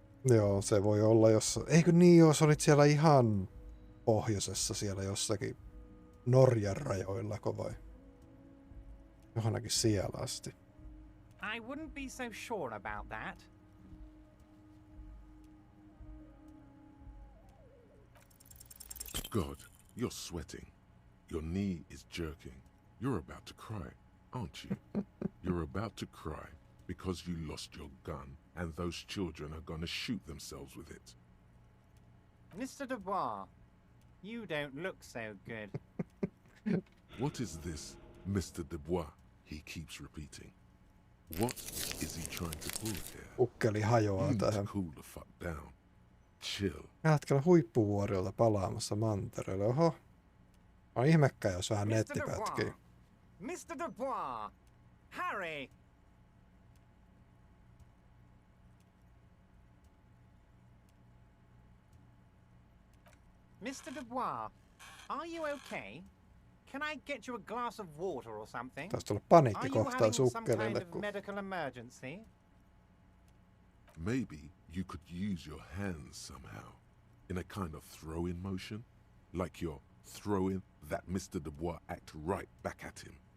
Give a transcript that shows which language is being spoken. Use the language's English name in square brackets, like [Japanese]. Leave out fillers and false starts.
[Finnish] Joo, se voi olla eikö niin, jos olit siellä ihan pohjoisessa siellä jossakin Norjan rajoillako vai? Johonkin siellä asti. [English] I wouldn't be so sure about that. God, you're sweating. Your knee is jerking. You're about to cry, aren't you? You're about to cry because you lost your gun and those children are gonna shoot themselves with it. Mr. Dubois, you don't look so good. What is this, Mr. Dubois? He keeps repeating. What is he trying to pull here? [Finnish] Ukkeli hajoaa tähän. [English] Cool the fuck down. Chill. [Finnish] Hetkellä huippuvuorilta palaamassa mantereelle. Oho. On ihmekkä, jos vähän netti pätkii. [English] Mr. Dubois! Harry! Mr. Dubois, are you okay? Can I get you a glass of water or something? [Finnish] Taisi tulla paniikkikohtaus ukkelille. [English] Medical emergency? Maybe you could use your hands somehow, in a kind of throw-in motion, like you're throwing that Mr. Dubois act right back at him.